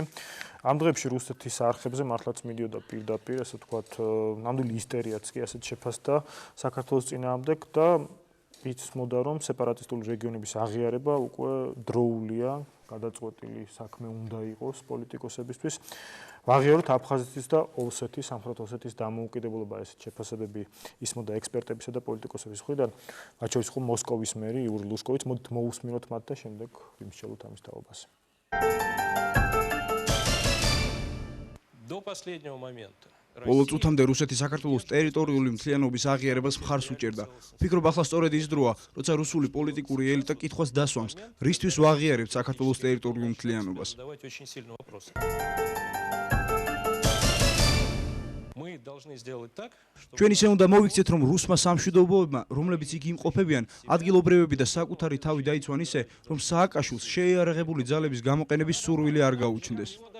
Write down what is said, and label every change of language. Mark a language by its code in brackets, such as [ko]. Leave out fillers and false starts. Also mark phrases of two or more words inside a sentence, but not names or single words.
[ka] ამ დღეებში რუსეთის არხებზე მართლაც მიდიოდა პირდაპირ, ასე ვთქვათ, ნამდვილი ისტორიაც კი ასეთ შეფასდა საქართველოს წინააღმდეგ და იცმოდა, რომ სეპარატისტული რეგიონების აღიარება უკვე დროულია, გადაწყვეტილი საქმე უნდა იყოს პოლიტიკოსებისთვის. ვაღიაროთ აფხაზეთის და ოსეთის, სამხრეთ ოსეთის დამოუკიდებლობა, ესეთ შეფასებები ისმოდა ექსპერტებისა და პოლიტიკოსების მხრიდან, მათ შორის იყო მოსკოვის მერი იური ლუსკოვიც. მოდით მოусმინოთ მათ და შემდეგ ვიმსჯელოთ ამის თაობას. [ru] До последнего момента. [ka] Ბოლო წუთამდე რუსეთი საქართველოს ტერიტორიული მთლიანობის აღიარებას მხარს უჭერდა. ვფიქრობ, ახლა სწორედ ის დროა, როცა რუსული პოლიტიკური ელიტა კითხვას დასვამს, რისთვის ვაღიარებთ საქართველოს ტერიტორიულ მთლიანობას. ჩვენ ისე უნდა მოვიქცეთ, რომ რუსმა სამშვიდობოებმა, რომლებიც იგი იმყოფებიან, ადგილობრივები და საკუთარი თავი დაიცვან ისე, რომ სააკაშვილს შეიარაღებული ძალების გამოყენების სურვილი არ გაუჩნდეს.